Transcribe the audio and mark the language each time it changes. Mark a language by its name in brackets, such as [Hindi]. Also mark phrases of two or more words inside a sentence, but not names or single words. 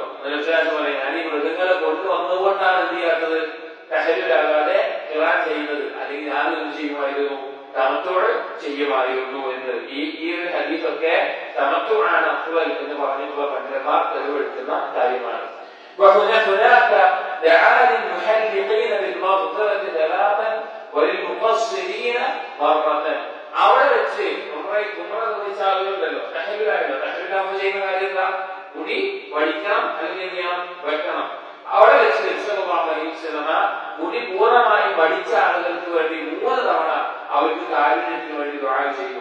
[Malayalam] ഞാൻ ഈ മൃഗങ്ങളെ കൊണ്ടുവന്നുകൊണ്ടാണ് എന്ത് ചെയ്യാത്തത്? തഹല്ലുലാകാതെ ഖിറാൻ ചെയ്യുന്നത്. അല്ലെങ്കിൽ ഞാനും എന്ത് ചെയ്യുമായിരുന്നു? തമത്തുഅ ചെയ്യുമായിരുന്നു എന്ന് ഈ ഒരു ഹദീസൊക്കെ തമത്തുഅാണ് അഫ്ളൽ എന്ന് പറഞ്ഞിട്ടുള്ള പണ്ഡിതന്മാർ തെളിവെടുക്കുന്ന കാര്യമാണ്. [Arabic] وهناك دعا للمحلقين بالمغفرة 3 وللمقصرين مرة. [Malayalam] അവിടെ വെച്ച് ഉംറ നിർവഹിച്ച ആളുകളുടെ ചെയ്യുന്ന കാര്യം എന്താ? മുടി വടിക്കണം, അല്ലെങ്കിൽ എന്ത് ചെയ്യണം? വെക്കണം. അവിടെ വെച്ച് മുടി പൂർണ്ണമായും വടിച്ച ആളുകൾക്ക് വേണ്ടി 3 തവണ അവർക്ക് കാരുണ്യത്തിന് വേണ്ടി ദുആ ചെയ്തു.